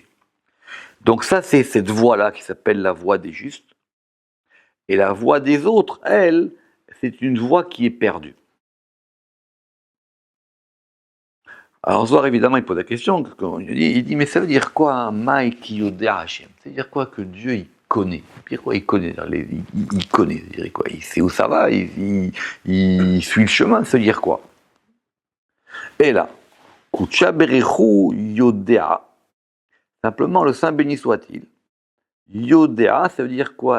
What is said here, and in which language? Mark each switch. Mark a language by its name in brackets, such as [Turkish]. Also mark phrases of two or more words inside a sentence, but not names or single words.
[French] Donc ça, c'est cette voie-là qui s'appelle la voie des justes. Et la voie des autres, elle, c'est une voie qui est perdue. Alors Zohar, évidemment, il pose la question, il dit, mais ça veut dire quoi, [Hebrew] מאי כי יודע השם? [French] Ça veut dire quoi que Dieu, il connaît? Ça veut dire quoi, il connaît? Il connaît, ça veut dire quoi? Il sait où ça va, il suit le chemin, ça veut dire quoi? Et là, [Hebrew] קודשא בריכו יודע, [French] simplement le Saint béni soit-il, yodea, ça veut dire quoi?